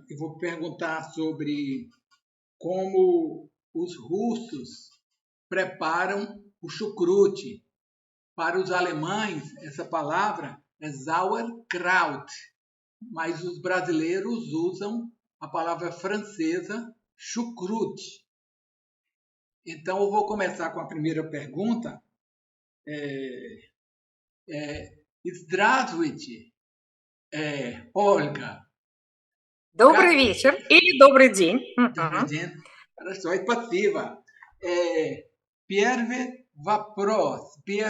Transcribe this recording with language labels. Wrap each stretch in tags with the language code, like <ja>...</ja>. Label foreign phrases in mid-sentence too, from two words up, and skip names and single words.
<pt>Eu vou perguntar sobre como os russos preparam o chucrute. Para os alemães, essa palavra é sauerkraut, mas os brasileiros usam a palavra francesa chucrute. Então, eu vou começar com a primeira pergunta.</pt> <ru>Здравствуйте, Ольга. Добрый вечер или добрый день. Добрый день. Хорошо, спасибо. Первый вопрос.</ru>